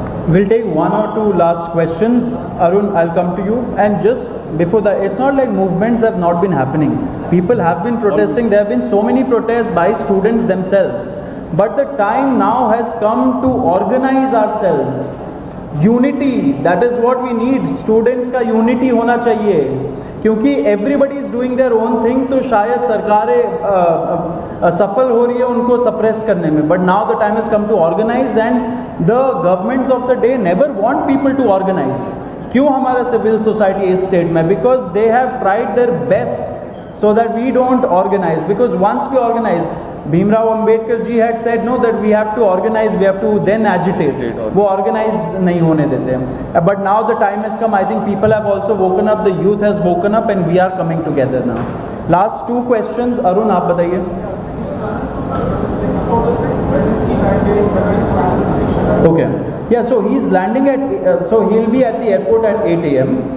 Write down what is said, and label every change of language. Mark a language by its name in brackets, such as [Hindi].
[English] We'll take one or two last questions. Arun, I'll come to you. And just before that, it's not like movements have not been happening. People have been protesting. There have been so many protests by students themselves. But the time now has come to organize ourselves. Unity, that is what we need. [Hindi] Students का unity होना चाहिए, क्योंकि [English] everybody is doing their own thing, [Hindi] तो शायद सरकारें सफल हो रही है उनको suppress करने में. [English] But now the time has come to organize, and the governments of the day never want people to organize. [Hindi] क्यों हमारा civil society इस state में? [English] Because they have tried their best so that we don't organize. Because once we organize, Bhimrao Ambedkar ji had said no, that we have to organize, we have to then agitate. [Hindi] वो organize नहीं होने देते हैं. [English] But now the time has come. I think people have also woken up. The youth has woken up, and we are coming together now. Last two questions, Arun, [Hindi] आप बताइए. [English] Okay. Yeah. So he's landing at. So he'll be at the airport at 8 a.m.